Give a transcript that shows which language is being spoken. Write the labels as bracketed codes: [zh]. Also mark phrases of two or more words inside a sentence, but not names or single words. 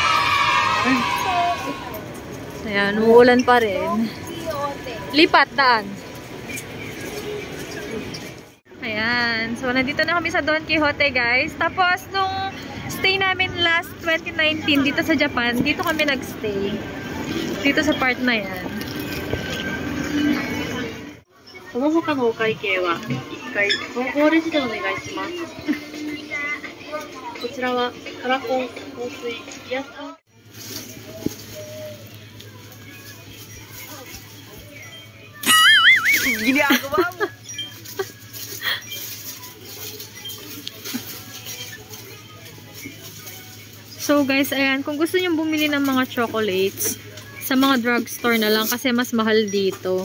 [tl] Ayan, umuulan pa rin. Lipat, daan. Ayan, so nandito na kami sa Don Quixote guys. Tapos nung stay namin last 2019 dito sa Japan, dito kami nagstay. Dito sa part na yan. [ja] その他のお会計は1回投稿レジでお願いします。こちらはカラコン、香水、イヤスコン。 [tl] Ginagawa mo! So guys, ayan, kung gusto niyo bumili ng mga chocolates, sa mga drugstore na lang kasi mas mahal dito.